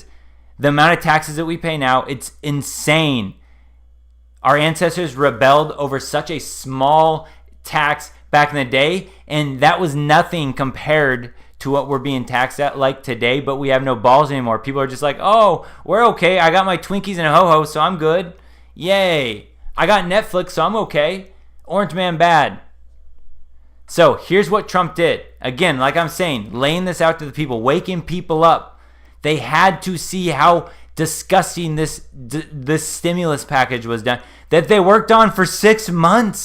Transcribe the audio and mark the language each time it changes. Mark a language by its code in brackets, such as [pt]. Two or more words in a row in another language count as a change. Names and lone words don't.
[en] The amount of taxes that we pay now, it's insane. Our ancestors rebelled over such a small tax back in the day, and that was nothing compared to what we're being taxed at like today, but we have no balls anymore. People are just like, oh, we're okay. I got my Twinkies and a ho-ho, so I'm good. Yay. I got Netflix, so I'm okay. Orange Man bad. So here's what Trump did. Again, like I'm saying, laying this out to the people, waking people up. They had to see how disgusting this stimulus package was done, that they worked on for 6 months.